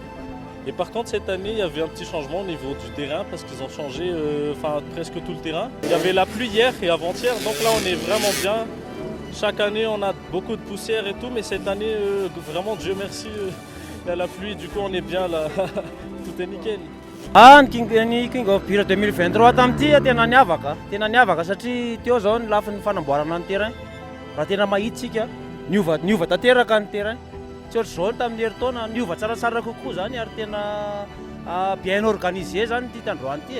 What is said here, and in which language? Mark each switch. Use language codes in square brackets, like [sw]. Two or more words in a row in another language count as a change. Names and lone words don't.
[fr] Et par contre, cette année, il y avait un petit changement au niveau du terrain, parce qu'ils ont changé presque tout le terrain. Il y avait la pluie hier et avant-hier, donc là, on est vraiment bien. Chaque année, on a beaucoup de poussière et tout, mais cette année, vraiment, Dieu merci, il y a la pluie, du coup, on est bien là, tout est nickel. [mg] Ny King of Beer 2023 tamin'ity tena niavaka satria teo zao ny lafin'ny fanamboarana ny terrain. Raha tena mahitsika niova tanteraka ny terrain. Tsy ohatry zao tamin'ny herintaona niova tsaratsara kokoa zany ary tena [fr] bien organisé [mg] zany ty tandroany ty.